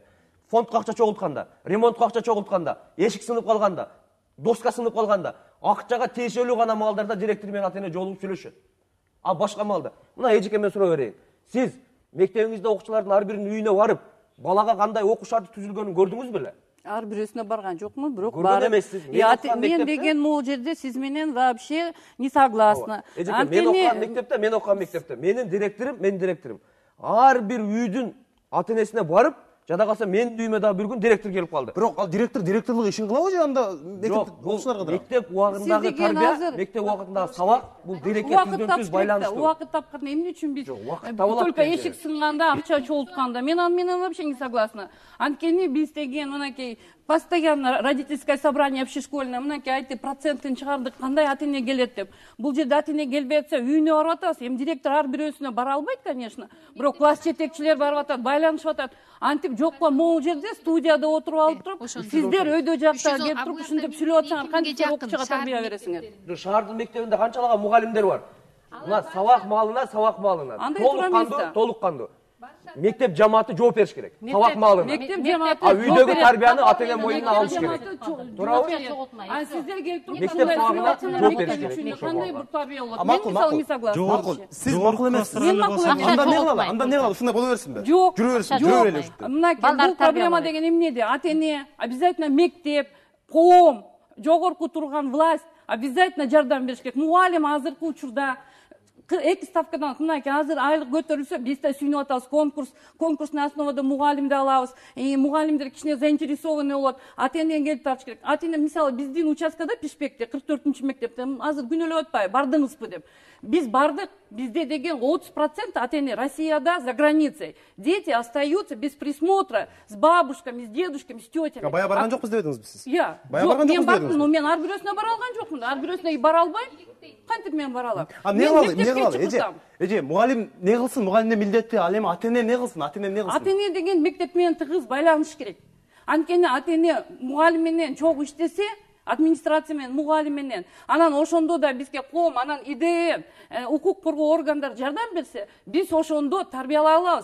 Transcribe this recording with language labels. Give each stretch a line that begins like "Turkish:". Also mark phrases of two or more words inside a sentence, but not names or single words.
Kyrgyz: Фондко акча чогултканда, ремонтко акча чогултканда, эшик сынып калганда, доска сынып калганда, акчага тиешелүү гана маалдарда директор менен ата эне жолугуп сүйлөшөт. А башка маалда. Мына эжеке мен суроо берейин. Сиз мектебиңизде окуучулардын ар биринин үйүнө барып, балага кандай окуу шарты түзүлгөнүн көрдүңүз беле? Ар бирөөсүнө барган жокмун, бирок барып. Мен деген могу жерде сиз менен
Russian: вообще не согласна.
Kyrgyz: Мен окуган мектепте, менин директорум ар бир үйдүн ата энесине барып, жада калса менин үйүмө дагы бир күн директор келип калды. Бирок ал директорлук ишин кылабы же анда мектеп окуучуларга да? Мектеп убагындагы тарбия, мектеп убагындагы сабак бул дирекке түздөн-түз байланыштуу. Убакыт тапканда эмне үчүн биз только эшик сынганда, акча чогултканда, мен аны менен
Russian: вообще не согласна.
Kyrgyz: Анткени биз деген мынакей
Russian: постоянно родительское собрание общешкольное
Kyrgyz: мынакей айтты процентин чыгардык кандай ата эне келет деп. Бул жерде ата эне келбей атса үйүнө барып атабыз. Эми директор ар бирөөсүнө бара албайт, конечно. Бирок класс жетекчилер барып атат, байланышып атат. Антип жокко могул жерде студияда отуруп алып туруп, сиздер өйдө жакта келип туруп ушинтип сүйлөп атсаңар кантип окуучуга тарбия бересиңер? Шаардын мектебинде канчалаган мугалимдер бар? Мына сабак маалына. Андай тура эмес да. Толук кандуу. Мектеп жамааты жооп бериш керек. Сабак маалына. Мектеп жамааты А үйдөгү тарбияны ата эне мойнуна алыш керек. Туурабы? А сиздер келип туруп Мектеп сабагына жооп бериш керек. Кандай бир тарбия болот? Мен Макул, мисалы макул.
Russian: не согласна.
Kyrgyz: Макул. Сиз макул эмес. Мен макул эмес. Анда не кылалы? Анда не кылалы? Ушундай боло берсинби? Жок. Жүрө берсин. Жок. Жүрө берели ушундай. Мынакей бул проблема деген эмнеде? Ата эне обязательно мектеп, коом, жогорку турган власть обязательно жардам бериш керек. Мугалим азыркы учурда эки ставкадан мынакей азыр айлык көтөрүлсө биз да сүйүнүп атабыз. Конкурсный основада мугалимди алабыз. Мугалимдер кичине заинтересованный болот. Ата эне келип тартыш керек. Ата эне мисалы биздин участкада Пишпекте 44-мектепте азыр күнөөлөп атпайбы, бардыңызбы деп. Биз бардык. Бизде деген 30% ата эне Россияда,
Russian: за границей. Дети остаются без присмотра с бабушками, с дедушками, с тетями.
Kyrgyz: Бая барган жокпуз деп эдиңизби сиз? Бая барган жокпуз деп эдиңиз. Но мен ар бирөөсүнө бара алган жокмун. Ар бирөөсүнө бара албайм. Кантип мен бара алам? Не кылалы? Эже, мугалим не кылсын? Мугалимдин милдети, ал эми ата эне не кылсын? Ата эне деген мектеп менен тыгыз байланыш керек. Анткени ата эне мугалим менен чогуу иштесе, администрация менен, мугалим менен, анан ошондо да бизге коом, анан ИДМ, укук коргоо органдар жардам берсе, биз ошондо тарбиялай алабыз.